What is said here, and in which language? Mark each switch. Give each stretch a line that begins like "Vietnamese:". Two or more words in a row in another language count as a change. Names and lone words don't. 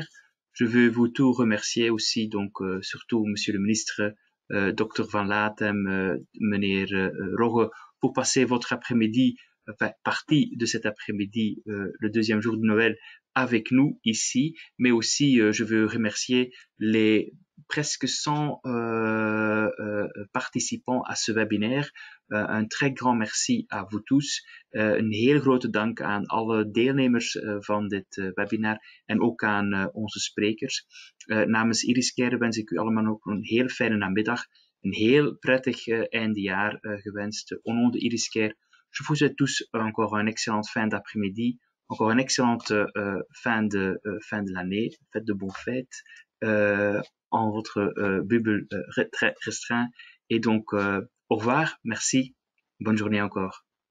French: Je veux vous tous remercier aussi, donc surtout Monsieur le Ministre, Dr Van Latem, meneer Rogge, pour passer votre après-midi partie de cet après-midi, le deuxième jour de Noël, avec nous ici, mais aussi je veux remercier les presque 100 participants à ce webinaire. Een très grand merci à vous tous.
Dutch: Een heel grote dank aan alle deelnemers van dit webinar en ook aan onze sprekers. Namens Iriscare wens ik u allemaal ook een heel fijne namiddag, een heel prettig eindejaar gewenst.
French: Au nom de Iriscare, je vous souhaite tous encore une excellente fin d'après-midi, encore une excellente fin de l'année, faites de bonnes fêtes en votre bulle très restreint. Et donc, au revoir, merci, bonne journée encore.